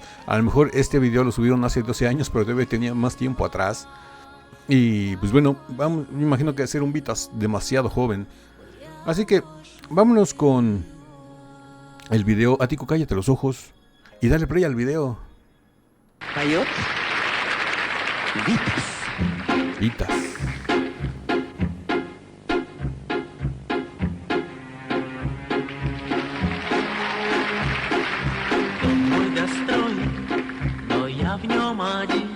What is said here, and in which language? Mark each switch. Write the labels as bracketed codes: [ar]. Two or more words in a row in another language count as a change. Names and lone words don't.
[es] A lo mejor este video lo subieron hace 12 años, pero debe tener más tiempo atrás. Y pues bueno, me imagino que va a ser un Vitas demasiado joven. Así que vámonos con el video. Atico, cállate los ojos y dale play al video. [ru] Поет Витас. Vitas. Дом мой достроен, но я в нем один.